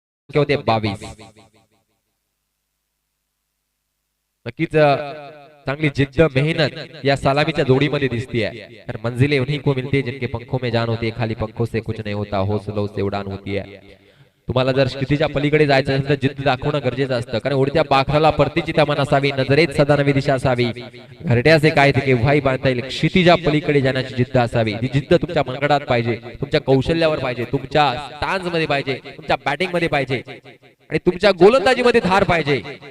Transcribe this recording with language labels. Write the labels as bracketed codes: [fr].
[mr] होते 22. नक्कीच चांगली जिद्द मेहनत या सलामीच्या जोडीमध्ये दिसतीये. [hi] तर मंजिलें उन्हीं को मिलती है जिनके पंखों में जान होती है, खाली पंखों से कुछ नहीं होता, हौसलों से उड़ान होती है. [mr] तुम्हाला जर क्षितिजा पलीकडे जायचं असेल तर जिद्द दाखवणं गरजेचं असतं, कारण उडत्या पाखराला परतीची तमन असावी, नजरेत सदा नवी दिशा असावी, घरट्याचे काय ते केव्हाही बांधता येईल. क्षितिजा पलीकडे जाण्याची जिद्द असावी. ती जिद्द तुमच्या मनगडात पाहिजे, तुमच्या कौशल्यावर पाहिजे, तुमच्या स्टान्स मध्ये पाहिजे, तुमच्या बॅटिंग मध्ये पाहिजे आणि तुमच्या गोलंदाजीमध्ये धार पाहिजे.